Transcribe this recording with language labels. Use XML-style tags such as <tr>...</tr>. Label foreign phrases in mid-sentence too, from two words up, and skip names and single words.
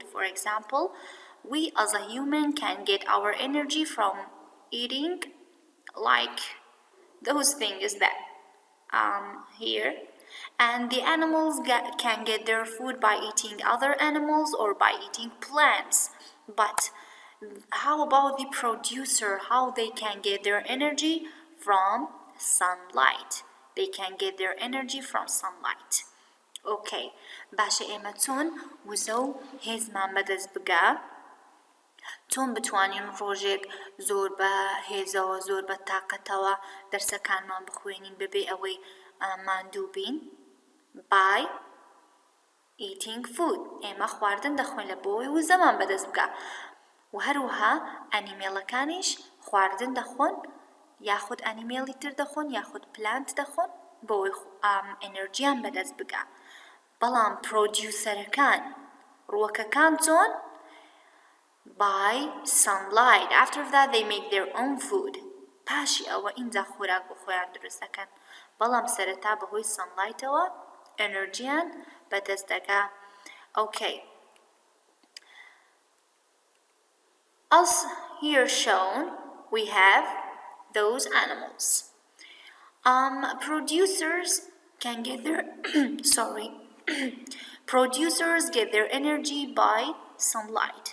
<en>For example, we as a human can get our energy from eating like those things that here, and the animals can get their food by eating other animals or by eating plants. But how about the producer? How they can get their energy? From sunlight. They can get their energy from sunlight.</en> <ckb>Okay, باشە ئێمە چۆن وزە و هێزمان بەدەست بگا، چۆن بتوانین ڕۆژێک زۆر بە هێزەوە زۆر بە تاقەتەوە دەرسەکانمان بخوێنین بەبێ ئەوەی ماندوو بین.</ckb> <en>by eating food.</en> <ckb>ئێمە خواردن دەخۆین لە بۆی وزەمان بەدەست بگا و هەروەها ئەنیمێڵەکانیش خواردن دەخۆن یاخود ئەنیمێڵی تر دەخۆن یاخود پلانت دەخۆن بۆی ئەنەرژیان بەدەست بگا. بەڵام پرۆدیوسەرەکان ڕووەکەکان چۆن؟</ckb> <en>by sunlight. After that they make their own food.</en> <ckb>پاشی ئەوە ئینجا خۆراک بۆ خۆیان دروست دەکەن، بەڵام سەرەتا بەهۆی sunlightەوە ئەنەرژیان بەدەست دەگا.</ckb> <en>Okay. As here shown, we have those animals. Producers can get their Producers get their energy by sunlight.</en>